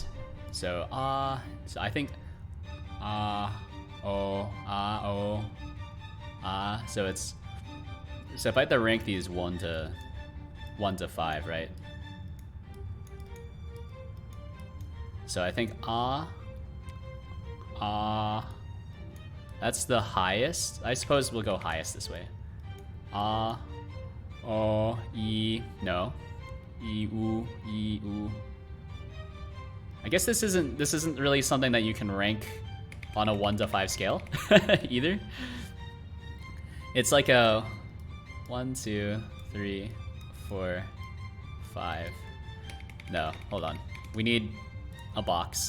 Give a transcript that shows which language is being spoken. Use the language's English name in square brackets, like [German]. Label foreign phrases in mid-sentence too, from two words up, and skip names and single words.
[English] So so I think so it's, so if I had to rank these 1 to 5, right? So I think that's the highest. I suppose we'll go highest this way. E, no. E, U. I guess this isn't really something that you can rank on a 1 to 5 scale either. It's like a 1, 2, 3, 4, 5. No, hold on. We need a box.